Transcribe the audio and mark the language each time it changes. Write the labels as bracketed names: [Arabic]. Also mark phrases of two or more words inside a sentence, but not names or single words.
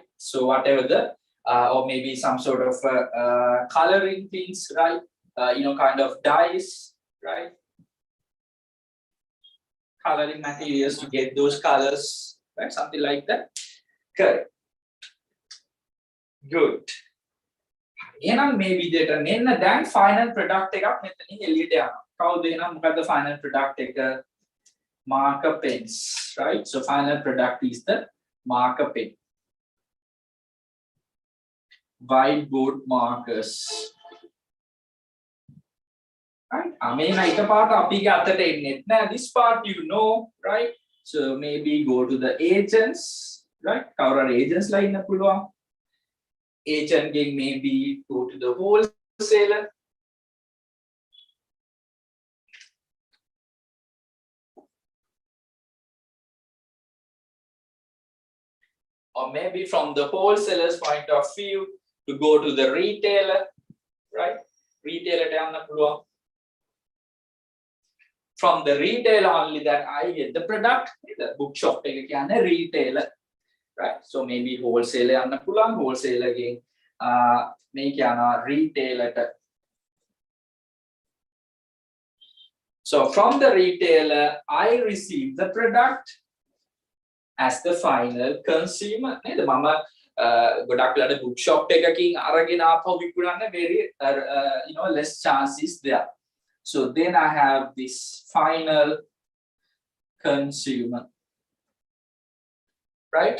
[English] So whatever the, or maybe some sort of coloring things, right? Kind of dyes, right? Coloring materials to get those colors, right? Something like that. Correct. Good. [Sinhala] එහෙනම් මේ විදිහට මෙන්න දැන් [English] final product [Sinhala] එකක් මෙතනින් එළියට යනවා. කවුද එහෙනම් මොකද්ද [English] final product [Sinhala] එක? [English] Marker pens, right? So final product is the marker pen. Whiteboard markers. Right? [Sinhala] මේන එකපාරට අපි අතට එන්නේ නැහැ. [English] This part you know, right? So maybe go to the agents, right? [Sinhala] කවුරු හරි agents ලා ඉන්න පුළුවන්. Agent ගෙන් [English] maybe go to the wholesaler. Or maybe from the wholesaler's point of view to go to the retailer, right? [Sinhala] Retailer යන්න පුළුවන්. [English] From the retailer only that I get the product. The bookshop [Sinhala] එක කියන්නේ [English] retailer, right? So maybe wholesaler [Sinhala] යන්න පුළුවන්. Wholesaler ගෙන් මේක යනවා retailer ට. [English] So from the retailer I receive the product as the final consumer. [Sinhala] නේද? මම ගොඩක් වෙලාවට bookshop එකකින් අරගෙන ආපහු විකුණන්න [English] very less chances there. So then I have this final consumer, right?